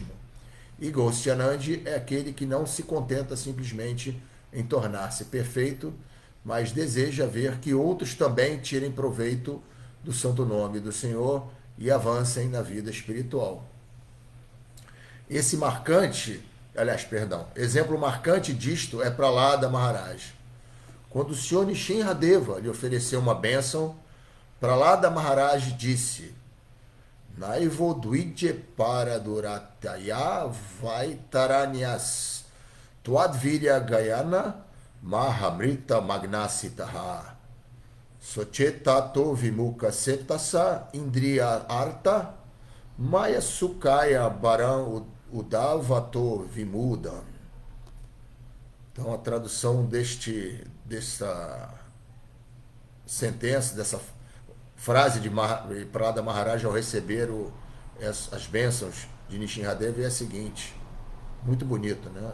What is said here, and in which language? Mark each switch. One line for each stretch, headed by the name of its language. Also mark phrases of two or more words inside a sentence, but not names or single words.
Portuguese: E Gostianandi é aquele que não se contenta simplesmente em tornar-se perfeito, mas deseja ver que outros também tirem proveito do santo nome do Senhor e avancem na vida espiritual. Exemplo marcante disto é Prahlada Maharaj. Quando o Senhor Nishinradeva lhe ofereceu uma bênção, Prahlada Maharaj disse:
Sanskrit: नैवो द्विजे परदुरत्यय वैतरण्यास् त्वद्वीर्य गायन महामृत मग्नचित्तः शोचे ततो विमुख चेतस इन्द्रिय अर्थ माया सुखाय भरम् उद्वहतो विमूढान्.
Portuguese: Então, a tradução dessa sentença, dessa frase de Prahlada Maharaj ao receber as bênçãos de Nishinradeva é a seguinte, muito bonita, né?